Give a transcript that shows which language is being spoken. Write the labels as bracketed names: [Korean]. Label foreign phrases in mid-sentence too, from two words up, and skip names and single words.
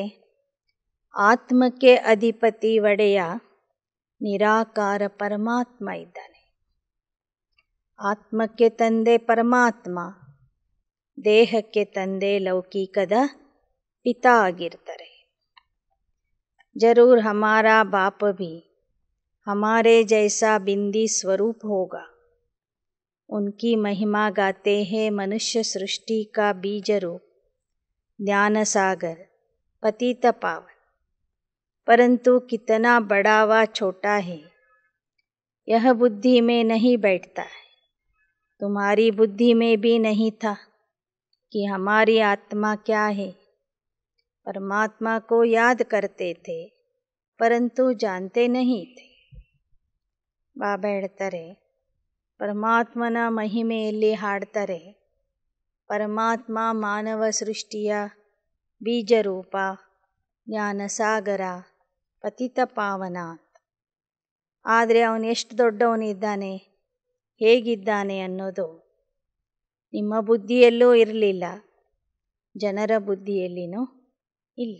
[Kannada] ಆತ್ಮಕ್ಕೆ ಅಧಿಪತಿ ಒಡೆಯ ನಿರಾಕಾರ ಪರಮಾತ್ಮ ಇದ್ದಾನೆ. ಆತ್ಮಕ್ಕೆ ತಂದೆ ಪರಮಾತ್ಮ, ದೇಹಕ್ಕೆ ತಂದೆ ಲೌಕಿಕದ ಪಿತಾ ಆಗಿರ್ತಾರೆ. [Hindi] ज़रूर हमारा बाप भी हमारे जैसा बिंदी स्वरूप होगा. उनकी महिमा गाते हैं मनुष्य सृष्टि का बीज रूप ज्ञान सागर पतित पावन. परंतु कितना बड़ा व छोटा है यह बुद्धि में नहीं बैठता है. तुम्हारी बुद्धि में भी नहीं था कि हमारी आत्मा क्या है. परमात्मा को याद करते थे परंतु जानते नहीं थे. [Kannada] ಬಾಬಾ ಹೇಳ್ತಾರೆ, ಪರಮಾತ್ಮನ ಮಹಿಮೆಯಲ್ಲಿ ಹಾಡ್ತಾರೆ, ಪರಮಾತ್ಮ ಮಾನವ ಸೃಷ್ಟಿಯ ಬೀಜರೂಪ, ಜ್ಞಾನಸಾಗರ, ಪತಿತ ಪಾವನ ಅಂತ. ಆದರೆ ಅವನು ಎಷ್ಟು ದೊಡ್ಡವನಿದ್ದಾನೆ, ಹೇಗಿದ್ದಾನೆ ಅನ್ನೋದು ನಿಮ್ಮ ಬುದ್ಧಿಯಲ್ಲೂ ಇರಲಿಲ್ಲ, ಜನರ ಬುದ್ಧಿಯಲ್ಲಿನೂ ಇಲ್ಲ.